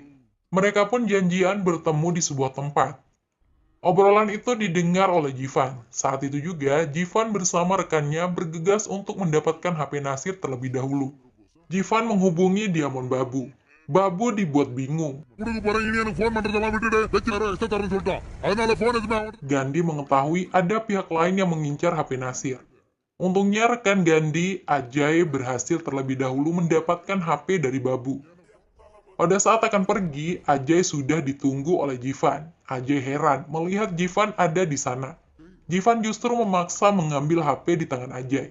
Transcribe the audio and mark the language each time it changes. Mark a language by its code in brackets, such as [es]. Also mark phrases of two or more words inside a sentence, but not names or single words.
[id] Mereka pun janjian bertemu di sebuah tempat. Obrolan itu didengar oleh Jivan. Saat itu juga, Jivan bersama rekannya bergegas untuk mendapatkan HP Nasir terlebih dahulu. Jivan menghubungi Diamond Babu. Babu dibuat bingung. [ta] உனக்கு போற இனி எனக்கு ஃபோன் பண்றதெல்லாம் விட்டுடு வச்சு வேற எக்ஸ்ட்ரா தரேன்னு சொல்லிட்டான் அதனால ஃபோன் எதுவுமே அவன் [id] Gandhi mengetahui ada pihak lain yang mengincar HP Nasir. Untungnya rekan Gandhi, Ajay, berhasil terlebih dahulu mendapatkan HP dari Babu. Pada saat akan pergi, Ajay sudah ditunggu oleh Jivan. Ajay heran melihat Jivan ada di sana. Jivan justru memaksa mengambil HP di tangan Ajay.